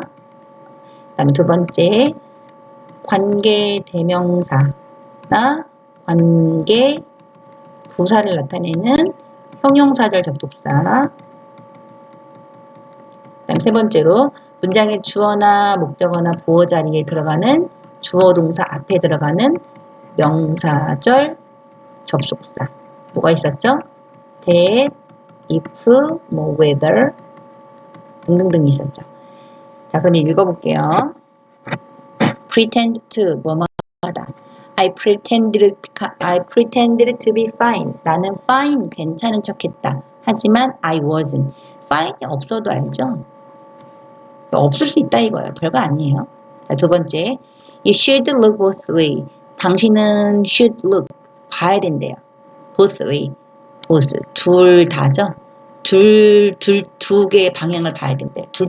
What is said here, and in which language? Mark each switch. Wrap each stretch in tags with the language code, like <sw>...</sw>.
<ko>그 다음에 두 번째, 관계 대명사나 관계 부사를 나타내는 형용사절 접속사. 그 다음 세 번째로 문장의 주어나 목적어나 보어 자리에 들어가는 주어 동사 앞에 들어가는 명사절 접속사. 뭐가 있었죠?</ko> <en>that, if, whether</en> <ko>등등등 있었죠. 자, 그럼 읽어볼게요.</ko> <en>pretend to</en> <ko>뭐뭐 하다.</ko> <en>I pretended to be fine.</en> <ko>나는 fine 괜찮은 척했다. 하지만</ko> <en>I wasn't.</en> <ko>fine이 없어도 알죠? 없을 수 있다 이거예요. 별거 아니에요. 자, 두 번째,</ko> <en>you should look both way.</en> <ko>당신은</ko> <en>should look</en> <ko>봐야 된대요.</ko> <en>both way,</en> <ko>both 둘 다죠. 두 개의 방향을 봐야 된대요.</ko>